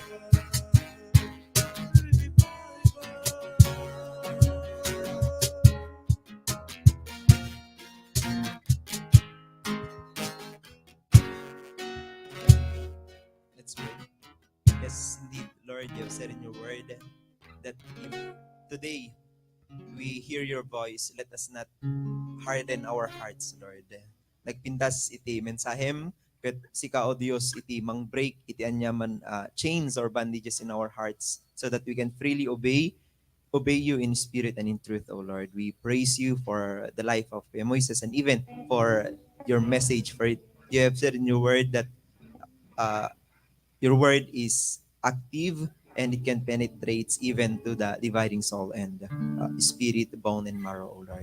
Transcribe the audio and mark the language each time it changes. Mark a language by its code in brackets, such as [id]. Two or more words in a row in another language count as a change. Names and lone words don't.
[en] Let's pray. Yes, indeed, Lord, you have said in your word that if today we hear your voice, let us not harden our hearts, Lord. [ilo] Nagpintas iti mensahem, ket sika o Dios iti mang [en] break [ilo] iti anyaman [en] chains or bandages in our hearts so that we can freely obey obey you in spirit and in truth, O Lord. We praise you for the life of Kuya Moises and even for your message. For it, you have said in your word that uh, your word is active and it can penetrate even to the dividing soul and spirit, bone, and marrow, O Lord.